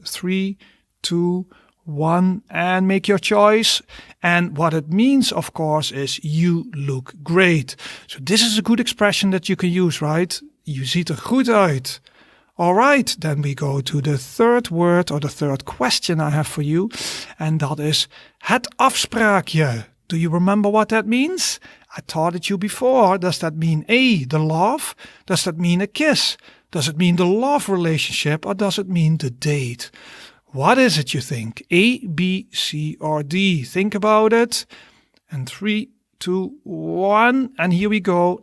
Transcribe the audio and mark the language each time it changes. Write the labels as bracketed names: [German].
[English] 3, 2, 1, and make your choice. And what it means, of course, is you look great. So this is a good expression that you can use, right? [Dutch] Je ziet er goed uit. [English] All right, then we go to the third word or the third question I have for you. And that is het afspraakje. Do you remember what that means? I taught it you before. Does that mean A, the love? Does that mean a kiss? Does it mean the love relationship, or does it mean the date? What is it, you think? A, B, C, or D? Think about it. And 3, 2, 1. And here we go.